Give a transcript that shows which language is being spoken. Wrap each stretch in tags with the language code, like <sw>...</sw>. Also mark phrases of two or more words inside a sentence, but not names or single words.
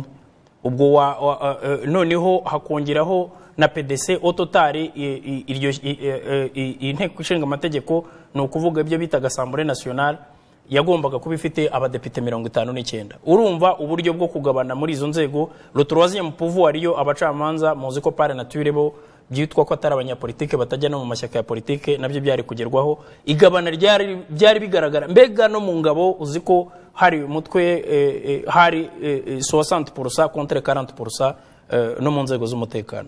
<rw>Ubwo noneho hakongeraho na PDC ototari iryo inteko ishinga amategeko, no kuvuga ibyo bitaga</rw> <fr>Assemblée nationale,</fr> <rw>yagombaga kuba ifite abadepite 59. Urumva uburyo bwo kugabana muri izo nzego.</rw> <fr>Le troisième pouvoir</fr> <rw>yo abacamanza, muzi ko</rw> <fr>par nature</fr> <rw>bo byitwa ko atari abanyapolitike batajya no mu mashyaka ya politike, nabyo byari kugerwaho. Igabana byari bigaragara, mbega no mu ngabo uzi ko hari umutwe hari 60% contre 40% no mu nzego z'umutekano.</rw>